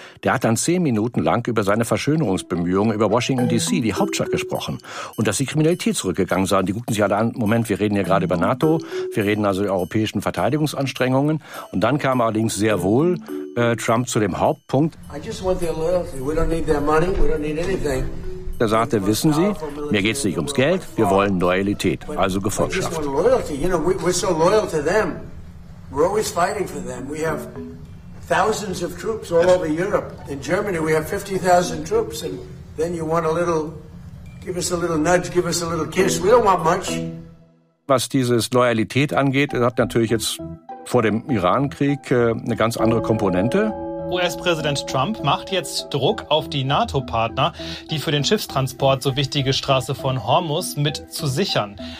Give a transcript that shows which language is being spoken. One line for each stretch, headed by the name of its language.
German: Der hat dann 10 Minuten lang über seine Verschönerungsbemühungen über Washington D.C., die Hauptstadt, gesprochen. Und dass die Kriminalität zurückgegangen sei. Die guckten sich alle an, Moment, wir reden hier gerade über NATO, wir reden also über europäischen Verteidigungsanstrengungen. Und dann kam allerdings sehr wohl Trump zu dem Hauptpunkt.
English: I just want their loyalty. We don't need their money, we don't need anything.
German: Er sagte, wissen Sie, mir geht es nicht ums Geld, wir wollen Loyalität, also Gefolgschaft.
English: We're so loyal to them. We're always fighting for them. We have thousands of troops all over Europe. In Germany, we have 50,000 troops. And then you want a little, give us a little nudge, give us a little kiss. We don't want much.
German: Was dieses Loyalität angeht, hat natürlich jetzt vor dem Iran-Krieg eine ganz andere Komponente. US-Präsident Trump macht jetzt Druck auf die NATO-Partner, die für den Schiffstransport so wichtige Straße von Hormuz mit zu sichern.